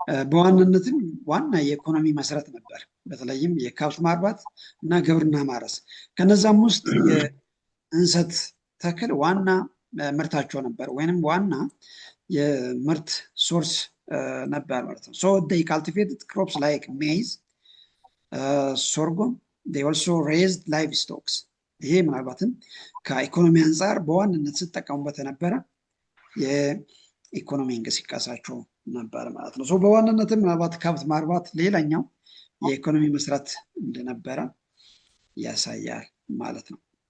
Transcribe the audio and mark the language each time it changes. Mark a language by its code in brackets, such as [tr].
[am] በዋናነትም ዋና የኢኮኖሚ መሰረት ነበር። በተለይም የከብት ማርባት እና ግብርና ማረስ። ከነዛም ውስጥ የእንሰት ተክል ዋና ምርታቸው ነበር፣ ወይንም ዋና የምርት ሶርስ ነበር ማለት ነው። [en] they cultivated crops like maize, sorghum. They also raised livestock. [am] ይሄ ምናልባትም ከኢኮኖሚ አንጻር በዋንነት ሲጠቀሙበት የነበረ የኢኮኖሚ እንቅስቃሴያቸው ነበር ማለት ነው። በዋንነትም ምናልባት ከብት ማርባት ሌላኛው የኢኮኖሚ መስራት እንደነበረ ያሳያል ማለት ነው።